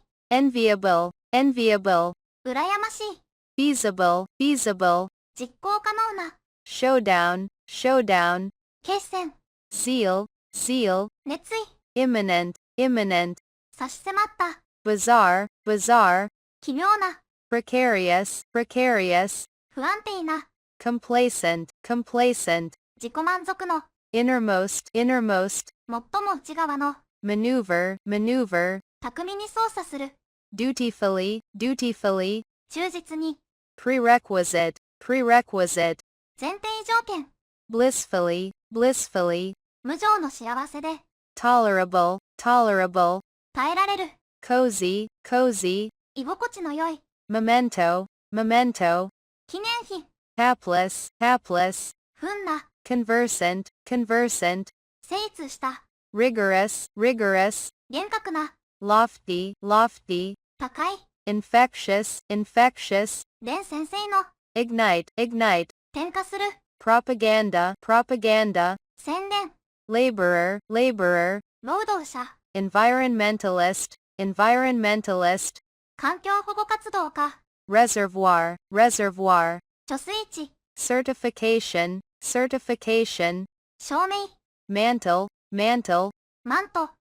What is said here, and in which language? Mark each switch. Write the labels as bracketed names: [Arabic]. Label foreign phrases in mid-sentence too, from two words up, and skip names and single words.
[English] enviable, enviable, [Japanese] 羨ましい、 [English] feasible, feasible, [Japanese] 実行可能な、 [English] showdown, showdown, [Japanese] 決戦、 [English] zeal, zeal, [Japanese] 熱意、 [English] imminent, imminent, [Japanese] 差し迫った、 [English] bizarre, bizarre, [Japanese] 奇妙な、 [English] precarious, precarious, [Japanese] 不安定な、 [English] complacent, complacent, [Japanese] 自己満足の、 [English] innermost, innermost, [Japanese] 最も内側の、 [English] maneuver, maneuver, [Japanese] 巧みに操作する、 [English] dutifully, dutifully, [Japanese] 忠実に、 [English] prerequisite, prerequisite, [Japanese] 前提条件、 [English] blissfully, blissfully, [Japanese] 無常の幸せで、 [English] tolerable, tolerable, [Japanese] 耐えられる、 [English] cozy, cozy, [Japanese] 居心地の良い、 [English] memento, memento, [Japanese] 記念碑、 [English] hapless, hapless, [Japanese] 不運な、 [English] conversant, conversant, [Japanese] 精通した、 [English] rigorous, rigorous, [Japanese] 厳格な、 [English] lofty, lofty, [Japanese] 高い、 [English] infectious, infectious, [Japanese] 伝先生の、 [English] ignite, ignite, [Japanese] 点火する、 [English] propaganda, propaganda, [Japanese] 宣伝、 [English] laborer, laborer, [Japanese] 労働者、 [English] environmentalist, environmentalist, [Japanese] 環境保護活動家、 [English] reservoir, reservoir, [Japanese] 貯水池、 [English] certification, certification, [Japanese] 照明、 [English] mantle, mantle, [Japanese] マント、